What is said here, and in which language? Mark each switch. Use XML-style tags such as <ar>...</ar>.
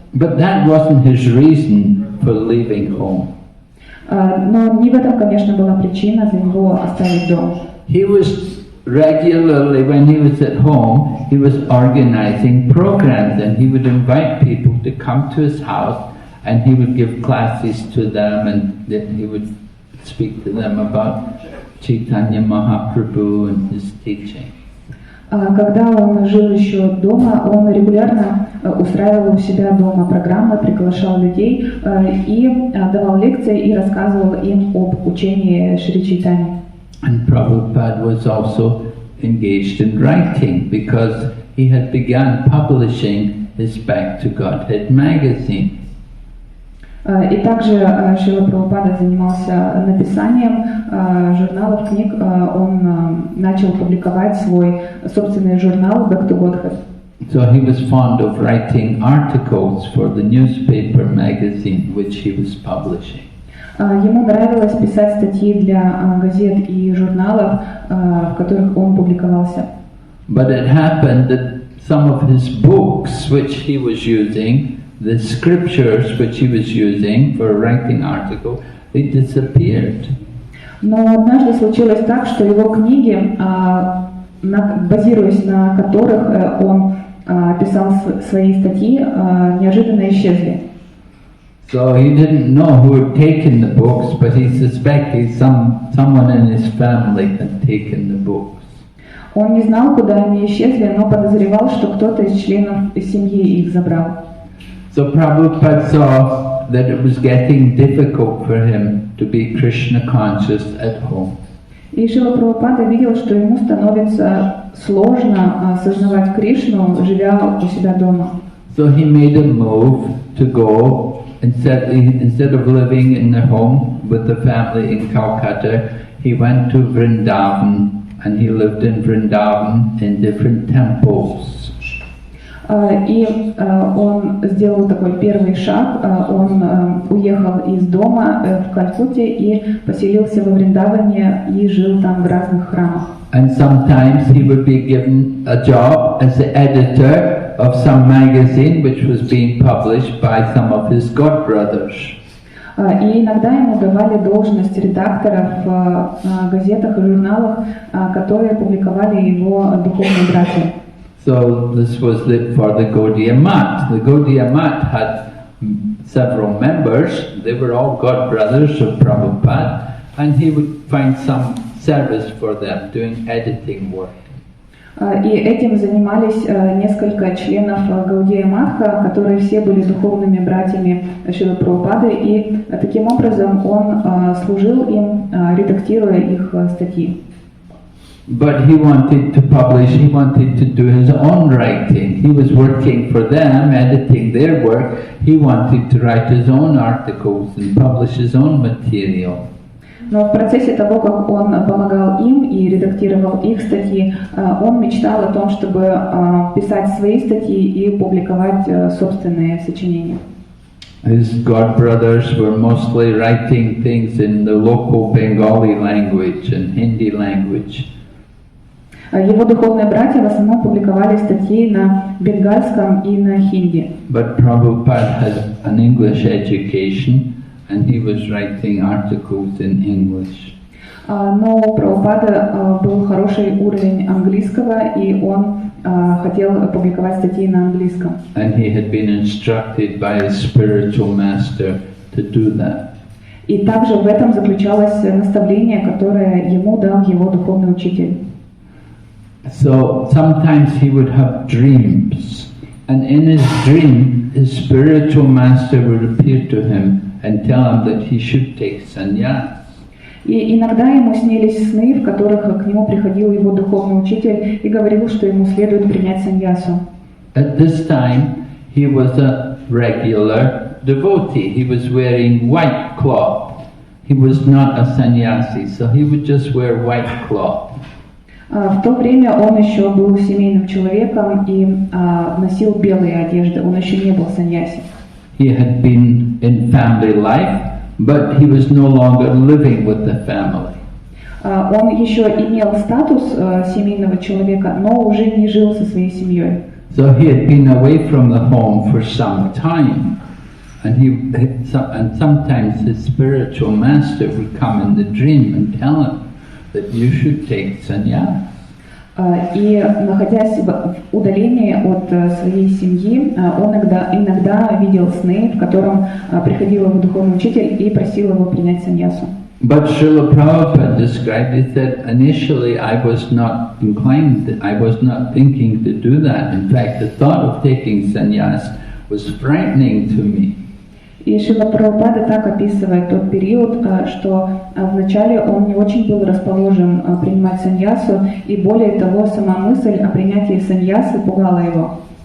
<en>But that wasn't his reason for leaving home.</en> <ru>Но не в этом, конечно, была причина за него оставить дом.</ru> <en>He was regularly, when he was at home, he was organizing programs, and he would invite people to come to his house, and he would give classes to them, and he would speak to them about Chaitanya Mahaprabhu and his teaching.</en> <ru>Когда он жил еще дома, он регулярно устраивал у себя дома программы, приглашал людей и давал лекции и рассказывал им об учении Шри Чайтаньи.</ru> <en>And Prabhupada was also engaged in writing because he had begun publishing his Back to Godhead magazine.</en> <ru>И также Шрила Прабхупада занимался написанием журналов, книг. Он начал публиковать свой собственный журнал Back to Godhead.</ru> <en>So he was fond of writing articles for the newspaper magazine which he was publishing.</en> <ru>Ему нравилось писать статьи для газет и журналов, в которых он публиковался.</ru> <en>But it happened that some of his books which he was using, the scriptures which he was using for writing articles, they disappeared.</en> <ru>Но однажды случилось так, что его книги, базируясь на которых он писал свои статьи, неожиданно исчезли.</ru> <en>So he didn't know who had taken the books, but he suspected someone in his family had taken the books.</en> <ru>Он не знал, куда они исчезли, но подозревал, что кто-то из членов семьи их забрал.</ru> <en>So Prabhupada saw that it was getting difficult for him to be Krishna conscious at home.</en> <ru>И Шрила Прабхупада видел, что ему становится сложно осознавать Кришну, живя у себя дома.</ru> <en>So he made a move to go, instead of living in the home with the family in Calcutta, he went to Vrindavan and he lived in Vrindavan in different temples.</en> <ru>И он сделал такой первый шаг, он уехал из дома в Калькутте и поселился во Вриндаване и жил там в разных храмах.</ru> <en>And sometimes he would be given a job as the editor of some magazine which was being published by some of his godbrothers.</en> <ru>И иногда ему давали должность редактора в газетах и журналах, которые публиковали его духовные братья.</ru> <en>So this was for the Gaudiya Math. The Gaudiya Math had several members. They were all godbrothers of Prabhupada, and he would find some service for them, doing editing work.</en> <ru>И этим занимались несколько членов Гаудия Матха, которые все были духовными братьями Шрилы Прабхупады, и таким образом он служил им, редактируя их статьи.</ru> <en>But he wanted to publish, he wanted to do his own writing. He was working for them, editing their work. He wanted to write his own articles and publish his own material.</en> <ru>Но в процессе того, как он помогал им и редактировал их статьи, он мечтал о том, чтобы писать свои статьи и публиковать собственные сочинения.</ru> <en>His godbrothers were mostly writing things in the local Bengali language and Hindi language.</en> <ru>Его духовные братья в основном публиковали статьи на бенгальском и на хинди.</ru> <en>But Prabhupada had an English education and he was writing articles in English.</en> <ru>Но у Прабхупады был хороший уровень английского, и он хотел публиковать статьи на английском.</ru> <en>And he had been instructed by his spiritual master to do that.</en> <ru>И также в этом заключалось наставление, которое ему дал его духовный учитель.</ru> <en>So sometimes he would have dreams, and in his dream, his spiritual master would appear to him and tell him that he should take sannyas.</en> <ru>И иногда ему снились сны, в которых к нему приходил его духовный учитель и говорил, что ему следует принять саньясу.</ru> <en>At this time, he was a regular devotee. He was wearing white cloth. He was not a sannyasi, so he would just wear white cloth.</en> <ru>В то время он еще был семейным человеком и носил белые одежды, он еще не был саньяси.</ru> <en>He had been in family life, but he was no longer living with the family.</en> <ru>Он еще имел статус семейного человека, но уже не жил со своей семьей.</ru> <en>So he had been away from the home for some time, and sometimes his spiritual master would come in the dream and tell him that you should take sannyas.</en> <ru>И находясь в удалении от своей семьи, он иногда видел сны, в котором приходил его духовный учитель и просил его принять саньясу.</ru> <en>But Srila Prabhupada described, he said, initially I was not inclined, I was not thinking to do that. In fact, the thought of taking sannyas was frightening to me.</en> <ru>И Шрила Прабхупада так описывает тот период, что вначале он не очень был расположен принимать саньясу, и более того, сама мысль о принятии саньясы пугала его.</ru>